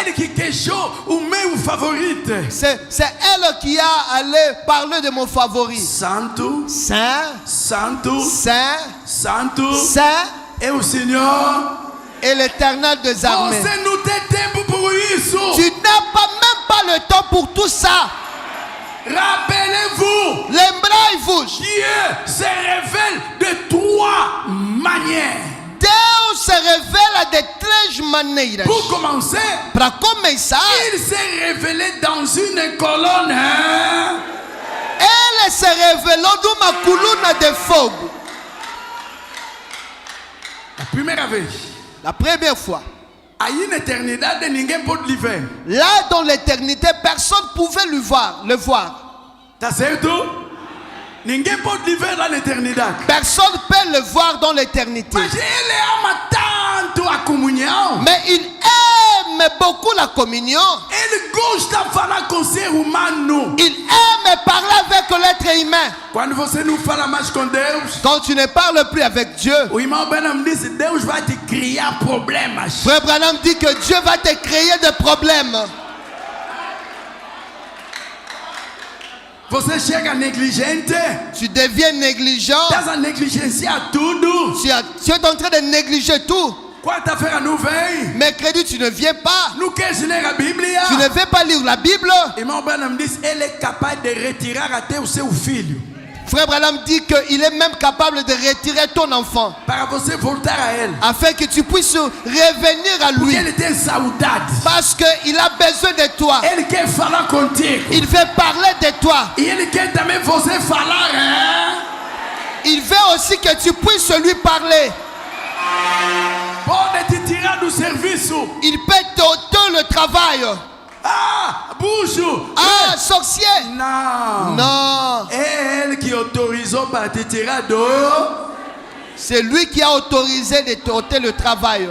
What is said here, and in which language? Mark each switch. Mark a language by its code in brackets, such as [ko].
[pt] Ele que queixou o meu favorite. [fr] C'est elle qui a allé parler de mon favori. [pt] Santo. [fr] Saint. [pt] Santo. [fr] Saint. [pt] Santo. [fr] Saint. [pt] Et o Senhor. [fr] Et l'Éternel des armées. [pt] Você não tem tempo por isso. [fr] Tu n'as même pas le temps pour tout ça. Rappelez-vous. [pt] Lembrai-vos. [fr] Dieu se révèle de 3 manières. [pt] Deus se revela de 3 maneiras. [fr] Pour commencer, [pt] para começar, [fr] il s'est révélé dans une colonne. [pt] Ele se revelou numa coluna de fogo. [fr] La première vez. La première fois. À une éternité, [pt] ninguém pode lhe ver. [fr] Là dans l'éternité, personne ne pouvait le voir. [pt] Tá certo? Ninguém pode lhe ver [fr] dans l'éternité. Personne ne peut le voir dans l'éternité. [pt] Mas ele ama tanto a comunhão. [fr] Mais il aime beaucoup la communion. [pt] Ele gosta de falar com o ser humano. [fr] Il aime parler avec l'être humain. [pt] Quando você não fala mais com Deus, [fr] quand tu ne parles plus avec Dieu, [pt] o irmão Branham disse, Deus vai te criar problemas. [fr] Frère Branham dit que Dieu va te créer des problèmes. [pt] Você chega negligente. [fr] Tu deviens négligent. [pt] Estás a negligenciar tudo. [fr] Tu es en train de négliger tout. [pt] Quarta-feira não vem. [fr] Mercredi, tu ne viens pas. [pt] Não queres ler a Bíblia. [fr] Tu ne veux pas lire la Bible. [pt] Irmão Branham disse, ele é capaz de retirar até o seu filho. [fr] Frère Branham dit qu'il est même capable de retirer ton enfant. [pt] Para você voltar a ele. [fr] Afin que tu puisses revenir à lui. [pt] Porque ele tem saudade. [fr] Parce qu'il a besoin de toi. [pt] Ele quer falar contigo. [fr] Il veut parler de toi. [pt] E ele quer também você falar, hein? [fr] Il veut aussi que tu puisses lui parler. [pt] Pode te tirar do serviço. [fr] Il peut t'ôter le travail. [pt] Ah, bujo. [fr] Ah, sorcier. [pt] Não. [fr] Non. [pt] É ele que autorizou para te tirar do. [fr] C'est lui qui a autorisé de t'ôter le travail.